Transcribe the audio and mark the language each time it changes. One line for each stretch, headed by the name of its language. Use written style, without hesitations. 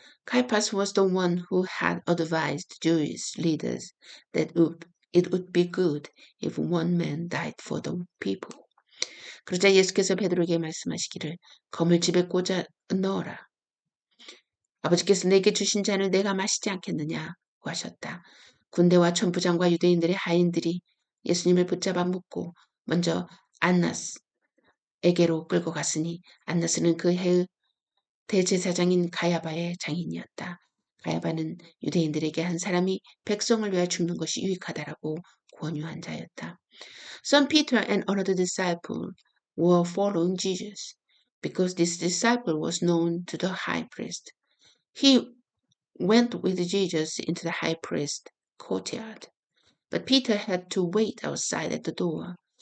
English: Caiaphas was the one who had advised Jewish leaders that it would be good if one man died for the people.
Korean: 그러자 예수께서 베드로에게 말씀하시기를 검을 집에 꽂아 넣어라. 아버지께서 내게 주신 잔을 내가 마시지 않겠느냐고 하셨다. 군대와 천부장과 유대인들의 하인들이 예수님을 붙잡아 묶고 먼저 안나스에게로 끌고 갔으니 안나스는 그 해의 대제사장인 가야바의 장인이었다. 가야바는 유대인들에게 한 사람이 백성을 위하여 죽는 것이 유익하다라고 권유한 자였다.
English: Son Peter and another disciple were following Jesus, because this disciple was known to the high priest. He went with Jesus into the high priest's courtyard, but Peter had to wait outside at the door.